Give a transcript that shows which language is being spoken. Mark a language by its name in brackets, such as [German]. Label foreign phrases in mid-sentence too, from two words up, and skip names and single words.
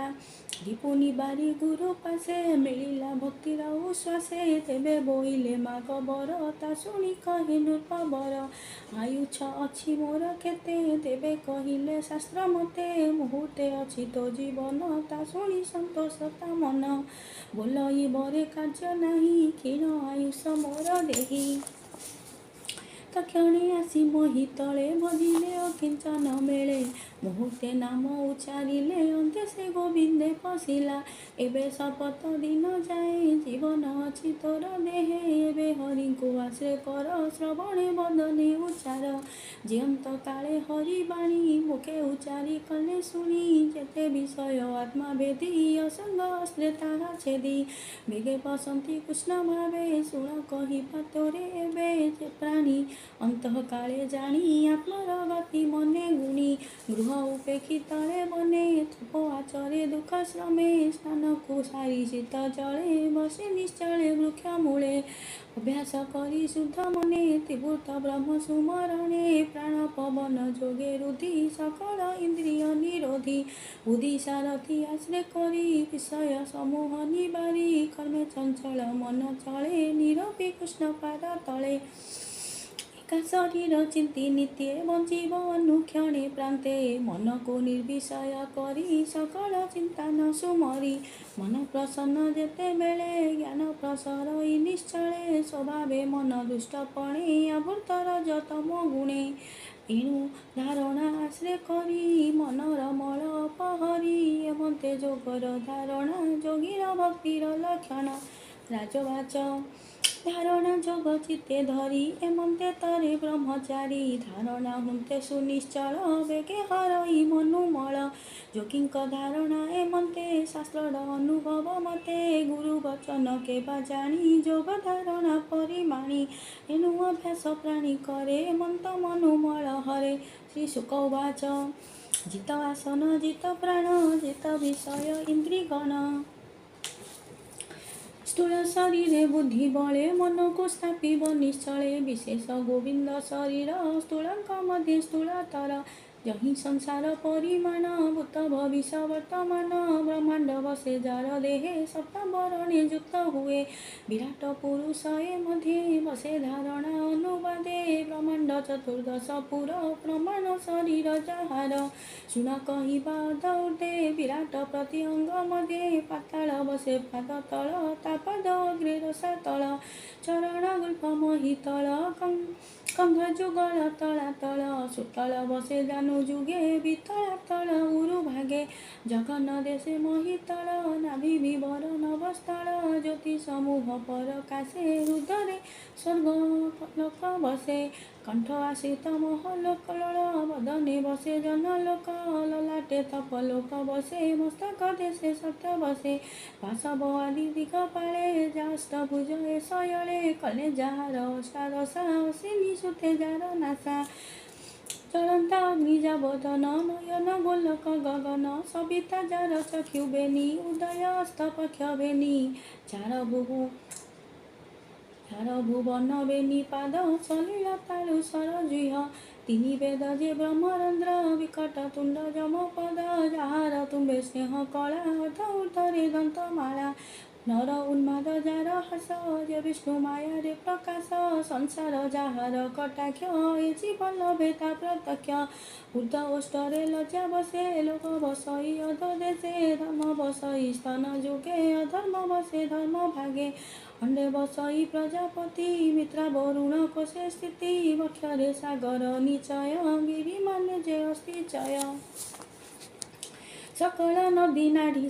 [Odia] ରିପୁନି ବାରି ଗୁରୁ ପାଶେ ମିଳିଲା ଭକ୍ତିର ଉଶ୍ୱାସେ ତେବେ ବୋଇଲେ ମାଗବର ତା ଶୁଣି କହେ ନୃପବର। ଆୟୁ ଛ ଅଛି ମୋର କେତେ ତେବେ କହିଲେ ଶାସ୍ତ୍ର ମତେ ମୁହୂର୍ତ୍ତେ ଅଛି ତୋ ଜୀବନ ତା ଶୁଣି ସନ୍ତୋଷ ତା ମନ। ବୋଲଇ ବରେ କାର୍ଯ୍ୟ ନାହିଁ କ୍ଷୀଣ ଆୟୁଷ ମୋର ଦେହୀ। ତକ୍ଷଣେ ଆସି ମୋହି ତଳେ ଭଜିଲେ ଅକିଞ୍ଚନ ମେଳେ ମୁହୂର୍ତ୍ତେ ନାମ ଉଚ୍ଚାରିଲେ ଅନ୍ତେ ସେ ଗୋବିନ୍ଦେ ପଶିଲା। ଏବେ ଶପଥ ଦିନ ଯାଏ ଜୀବନ ଅଛି ତୋର ଦେହେ ଏବେ ହରି କୋ ଆଶ୍ରୟ କର ଶ୍ରବଣେ ବଦନେ ଉଚ୍ଚାର। ଯେ ଅନ୍ତ କାଳେ ହରି ବାଣୀ ମୁଖେ ଉଚ୍ଚାରି କଲେ ଶୁଣି ଯେତେ ବିଷୟ ଆତ୍ମା ଭେଦି ଅସଙ୍ଗ ଅସ୍ତ୍ରେ ତାହା ଛେଦି। ବେଗେ ବସନ୍ତି କୃଷ୍ଣ ଭାବେ ଶୁଣ କହିବା ତୋରେ ଏବେ ଯେ ପ୍ରାଣୀ ଅନ୍ତଃ କାଳେ ଜାଣି ଆତ୍ମାର ଗତି ମନେ ଗୁଣି। ଗୃହ ଉପେକ୍ଷି ତଳେ ବନେ ଥପ ଆଚରେ ଦୁଖ ଶ୍ରମେ ସ୍ନାନ କୋ ସାରି ଶୀତ ଜଳେ ବସେ ନିଶ୍ଚଳେ ବୃକ୍ଷ ମୂଳେ। ଅଭ୍ୟାସ କରି ଶୁଦ୍ଧ ମନେ ତ୍ରିଭୁତ ବ୍ରହ୍ମ ସୁମରଣେ ପ୍ରାଣ ପବନ ଯୋଗେ ରୁଧି ସକଳ ଇନ୍ଦ୍ରିୟ ନିରୋଧି। ବୁଦ୍ଧି ସାରଥି ଆଶ୍ରୟ କରି ବିଷୟ ସମୂହ ନିବାରି କର୍ମେ ଚଞ୍ଚଳ ମନ ଚଳେ ନିରପି କୃଷ୍ଣ ପାଦ ତଳେ। କା ଶରୀର ଚିନ୍ତି ନିତ୍ୟେ ବଞ୍ଚିବ ଅନୁକ୍ଷଣେ ପ୍ରାନ୍ତେ ମନ କୋ ନିର୍ବିଷୟ କରି ସକଳ ଚିନ୍ତା ନ ସୁମରି ମନ ପ୍ରସନ୍ନ ଯେତେ ବେଳେ ଜ୍ଞାନ ପ୍ରସରଇ ନିଶ୍ଚଳେ ସ୍ୱଭାବେ ମନ ଦୁଷ୍ଟପଣେ ଆବୃତ୍ତର ଯତମ ଗୁଣେ ଏଣୁ ଧାରଣା ଆଶ୍ରୟ କରି ମନର ମଳ ଅପହରି ଏମନ୍ତେ ଯୋଗର ଧାରଣା ଯୋଗୀର ଭକ୍ତିର ଲକ୍ଷଣ ରାଜବାଚ ଧାରଣା ଯୋଗ ଚିତ୍ତେ ଧରି ଏମନ୍ତେ ତରେ ବ୍ରହ୍ମଚାରୀ ଧାରଣା ହୁଁତେ ସୁନିଶ୍ଚଳ ବେଗେ ହରଇ ମନୁମଳ ଯୋଗୀଙ୍କ ଧାରଣା ଏମନ୍ତେ ଶାସ୍ତ୍ର ଅନୁଭବ ମତେ ଗୁରୁ ବଚନ କେ ଜାଣି ଯୋଗ ଧାରଣା ପରିମାଣି ଏଣୁ ଅଭ୍ୟାସ ପ୍ରାଣୀ କରେ ଏମନ୍ତ ମନୁମଳ ହରେ। ଶ୍ରୀ ଶୁକବାଚ ଜିତ ଆସନ ଜିତ ପ୍ରାଣ ଜିତ ବିଷୟ ଇନ୍ଦ୍ରିଗଣ ସ୍ଥୂଳ ଶରୀରେ ବୁଦ୍ଧି ବଳେ ମନ କୋ ସ୍ଥାପିବ ନିଶ୍ଚଳେ ବିଶେଷ ଗୋବିନ୍ଦ ଶରୀର ସ୍ଥୂଳକ ମଧ୍ୟେ ସ୍ଥୂଳତର ଯହିଁ ସଂସାର ପରିମାଣ ଭୂତ ଭବିଷ୍ୟ ବର୍ତ୍ତମାନ ବ୍ରହ୍ମାଣ୍ଡ ବସେ ଯାର ଦେହେ ସପ୍ତବରଣେ ଯୁକ୍ତ ହୁଏ ବିରାଟ ପୁରୁଷ ମଧ୍ୟେ ବସେ ଧାରଣା ଅନୁବାଦେ ବ୍ରହ୍ମାଣ୍ଡ ଚତୁର୍ଦ୍ଦଶ ପୁର ପ୍ରମାଣ ଶରୀର ଯାହାର ଶୁଣ କହିବା ଦୌଡ଼େ ବିରାଟ ପ୍ରତି ଅଙ୍ଗ ମଧ୍ୟେ ପାତାଳ ବସେ ପାଦ ତଳ ତାପଦ ଅଗ୍ରେ ରସାତଳ ଚରଣ ଗୁଲ୍ଫ ମହୀତଳ କଙ୍ଘ ଯୁଗଳ ତଳାତଳ ସୁତଳ ବସେ ଜାନୁ ଯୁଗେ ବିତଳାତଳ ଉରୁ ଭାଗେ ଜଗନ ଦେଶେ ମହୀତଳ ନାଭି ବିବର ନଭସ୍ଥଳ ଜ୍ୟୋତି ସମୂହ ପରକାଶେ ହୃଦୟ ସ୍ୱର୍ଗ ଲୋକ ବସେ କଣ୍ଠ ଆଶ୍ରିତ ମହଲୋକ ବଦନେ ବସେ ଜନଲୋକ ଲଲାଟେ ତପଲୋକ ବସେ ମସ୍ତକ ଦେଶେ ସତ୍ୟ ବସେ ବାସବ ଆଦି ଦିଗପାଳେ ଯାଷ୍ଟଭୁଜ ଶୟଳେ କଲେ ଯାର ଅଷ୍ଟାଦଶା ଅସିନୀ ସୁତେ ଯାର ନାସା ଚଳନ୍ତ ଅଗ୍ନିଯାବୋଧନ ନୟନ ଗୋଲକ ଗଗନ ସବିତା ଯାର ଚକ୍ଷୁ ବେନି ଉଦୟ ଅସ୍ତ ପକ୍ଷ ବେନି ଚାର ଭୁବନ ବେନି ପାଦ ସଲିଳ ତାଳୁ ସରଜୁହ ତିନି ବେଦ ଯେ ବ୍ରହ୍ମରନ୍ଧ୍ର ବିକଟ ତୁଣ୍ଡ ଯମ ପଦ ଯାର ତୁମ୍ବେ ସ୍ନେହ କଳା ଅର୍ଦ୍ଧ ଊର୍ଦ୍ଧ୍ୱରେ ଦନ୍ତମାଳା ନର ଉନ୍ମାଦ ଯାର ହସ ଯେ ବିଷ୍ଣୁ ମାୟା ରେ ପ୍ରକାଶ ସଂସାର ଯାହାର କଟାକ୍ଷ ଏ ଜୀବନ ଲଭେତା ପ୍ରତ୍ୟକ୍ଷ ଊର୍ଦ୍ଧ ଓଷ୍ଠରେ ଲଜ୍ଜା ବସେ ଲୋକ ବସଇ ଅଧ ଦେଶେ ଧର୍ମ ବସଇ ସ୍ତନ ଯୁଗେ ଅଧର୍ମ ବସେ ଧର୍ମ ଭାଗେ ଅଣ୍ଡେ ବସଇ ପ୍ରଜାପତି ମିତ୍ରା ବରୁଣ କୋଶେ ସ୍ଥିତି ବକ୍ଷରେ ସାଗର ନିଚୟ ଗିରି ମାନେ ଯେ ଅସ୍ତି ଚୟ ସକଳ ନଦୀ ନାଡ଼ୀ